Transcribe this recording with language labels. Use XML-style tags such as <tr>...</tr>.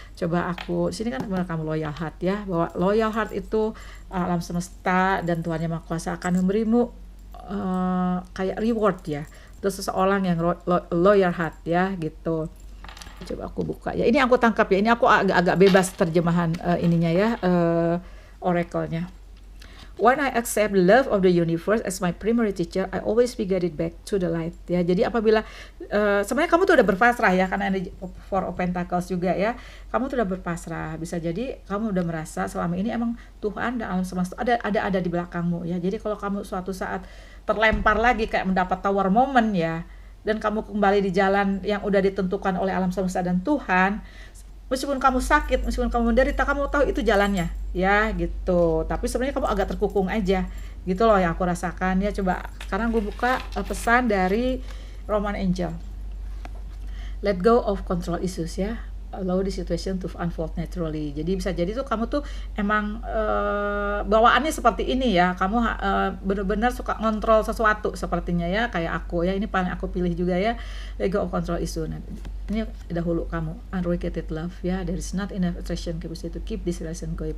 <id>Coba aku sini kan kamu loyal heart ya, bahwa loyal heart itu alam semesta dan Tuhan Yang Maha Kuasa akan memberimu kayak reward ya. Terus seseorang yang loyal heart ya gitu. Coba aku buka ya, ini aku tangkap ya, ini aku agak bebas terjemahan ininya ya, oracle-nya.</id> <en>When I accept love of the universe as my primary teacher, I always be guided back to the light ya.</en> <id>Jadi apabila sebenarnya kamu tuh udah berpasrah ya, karena ada Four of Pentacles juga ya, kamu tuh udah berpasrah. Bisa jadi kamu udah merasa selama ini emang Tuhan dan alam semesta ada di belakangmu ya. Jadi kalau kamu suatu saat terlempar lagi kayak mendapat tower moment ya, dan kamu kembali di jalan yang udah ditentukan oleh alam semesta dan Tuhan, meskipun kamu sakit, meskipun kamu menderita, kamu tahu itu jalannya ya gitu. Tapi sebenarnya kamu agak terkukung aja gitu loh yang aku rasakan ya. Coba sekarang gue buka pesan dari Roman Angel.</id> <en>Let go of control issues ya, allow the situation to unfold naturally.</en> <id>Jadi bisa jadi tuh kamu tuh emang bawaannya seperti ini ya, kamu benar-benar suka ngontrol sesuatu sepertinya ya, kayak aku ya, ini paling aku pilih juga ya,</id> <en>let go of control issue.</en> <id>Nah, ini dahulu kamu</id> <en>unrequited love ya, there is not enough attraction capacity to keep this relation going.</en>